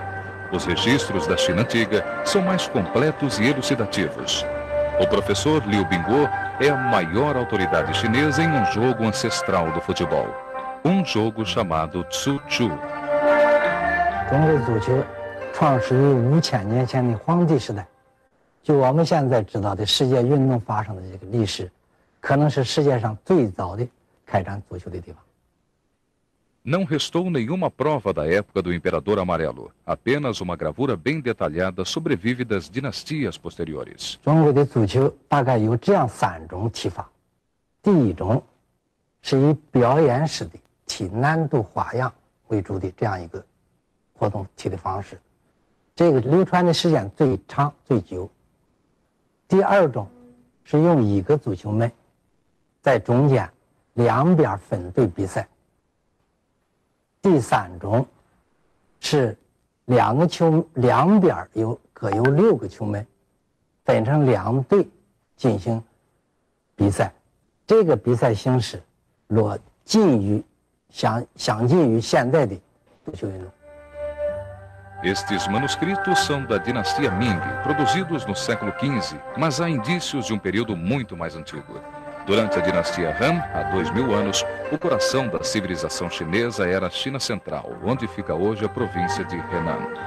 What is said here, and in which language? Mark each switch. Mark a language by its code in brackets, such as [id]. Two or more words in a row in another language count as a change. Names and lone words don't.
[pt] Os registros da China antiga são mais completos e elucidativos. O professor Liu Bingguo é a maior autoridade chinesa em um jogo ancestral do futebol. Um jogo chamado Tsu Chu. [zh] 中国足球创始于5000年前的黄帝时代。就我们现在知道的世界运动发生的这个历史，可能是世界上最早的开展足球的地方。 [pt] Não restou nenhuma prova da época do Imperador Amarelo. Apenas uma gravura bem detalhada sobrevive das dinastias posteriores. [zh] 中国的足球大概有这样3种踢法。第一种是以表演式的踢难度花样为主的这样一个活动踢的方式，这个流传的时间最长最久。第二种是用1个足球门，在中间2边分队比赛。第3种是2边各有6个球门，分成2队进行比赛。这个比赛形式相近于现在的足球运动。 [pt] Estes manuscritos são da dinastia Ming, produzidos no século XV, mas há indícios de um período muito mais antigo. Durante a dinastia Han, há 2000 anos, o coração da civilização chinesa era a China Central, onde fica hoje a província de Henan.